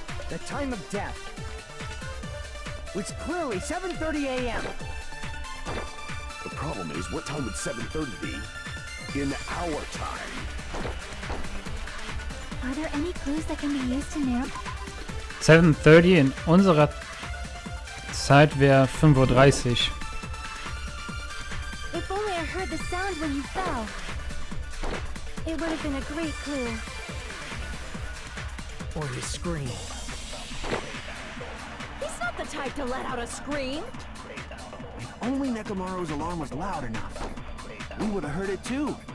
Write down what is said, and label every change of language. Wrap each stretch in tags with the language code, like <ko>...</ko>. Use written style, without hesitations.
<en>The time of death. It's clearly 7:30 a.m. The problem is, what time would 7:30 be in our time? Are there any clues that can be used to narrow?</en> <de>7:30 in unserer Zeit wäre 5:30 Uhr.</de> <en>If only I heard the sound when you fell. It would have been a great clue. Or his scream. He's not the type to let out a scream. If only Nekomaru's alarm was loud enough, we would have heard it too.</en>